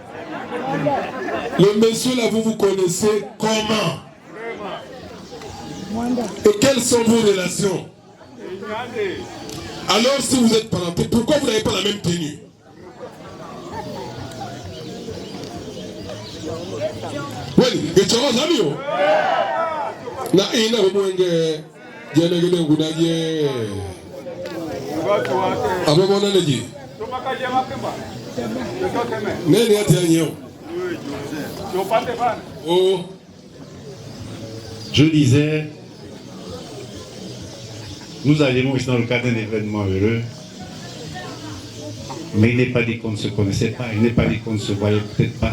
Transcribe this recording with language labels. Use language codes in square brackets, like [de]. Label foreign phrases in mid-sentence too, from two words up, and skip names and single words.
[fr] Le monsieur là, vous connaissez comment? Et quelles sont vos relations? Alors si vous êtes parenté, pourquoi vous n'avez pas la même tenue? Oui, et tu vois, Zamio? Na ina rumwenge jana gede ngudaje ababona neji nene ati anyo. Oh, je disais, nous arrivons ici dans le cadre d'un événement heureux, mais il n'est pas dit qu'on ne se connaissait pas, il n'est pas dit qu'on ne se voyait peut-être pas.